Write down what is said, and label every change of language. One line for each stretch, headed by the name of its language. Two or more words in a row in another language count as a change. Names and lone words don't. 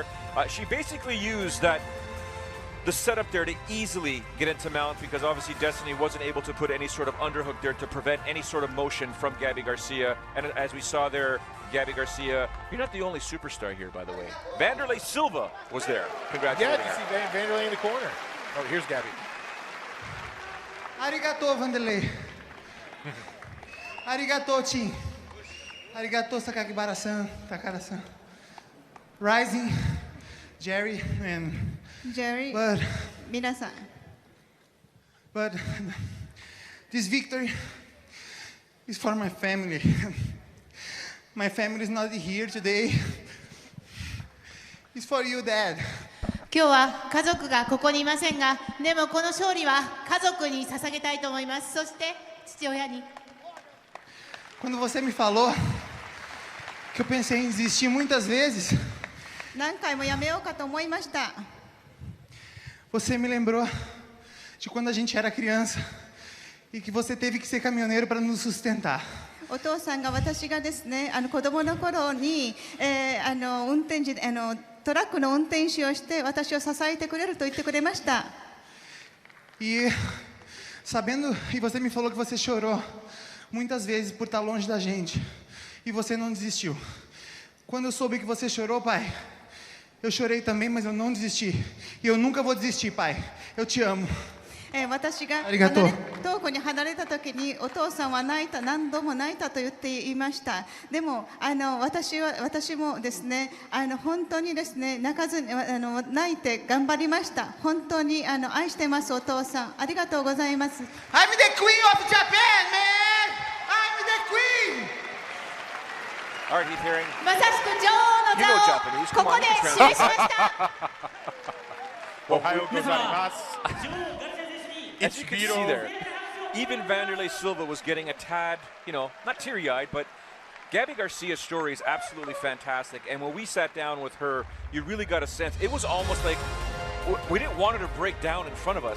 English: She basically used the setup there to easily get into mount, because obviously Destiny wasn't able to put any sort of underhook there to prevent any sort of motion from Габи Гарсия. And as we saw there, Габи Гарсия, you're not the only superstar here, by the way. Vanderlei Silva was there. Congratulations. Yeah, you see Vanderlei in the corner. Oh, here's Габи. Arigato, Vanderlei. Arigato, Tim. Arigato, Sakakibara-san, Takara-san. Rising, Jerry, and... Jerry, But
Japanese: 皆さん、
English: but this victory is for my family. My family is not here today. It's for you, Dad.
Japanese: 今日は家族がここにいませんが、でもこの勝利は家族に捧げたいと思います。そして父親に。
Portuguese: Quando você me falou que eu pensei em desistir muitas vezes,
Japanese: 何回もやめようかと思いました。
Portuguese: você me lembrou de quando a gente era criança e que você teve que ser caminhoneiro para nos sustentar.
Japanese: お父さんが私がですね、子供の頃に、運転時トラックの運転手をして私を支えてくれると言ってくれました。
Portuguese: E sabendo, e você me falou que você chorou muitas vezes por estar longe da gente e você não desistiu. Quando eu soube que você chorou, pai, eu chorei também, mas eu não desisti. E eu nunca vou desistir, pai. Eu te amo.
Japanese: 私が遠くに離れた時にお父さんは泣いた、何度も泣いたと言っていました。でも私もですね、本当にですね、泣かずに泣いて頑張りました。本当に愛してます、お父さん。ありがとうございます。
English: I'm the queen of Japan, man! I'm the queen! All right, Heath Herring.
Japanese: まさしく女王の座をここで示しました。おはようございます.
English: As you can see there, even Vanderlei Silva was getting a tad, not teary-eyed, but Габи Garsia's story is absolutely fantastic. And when we sat down with her, you really got a sense. It was almost like we didn't want her to break down in front of us.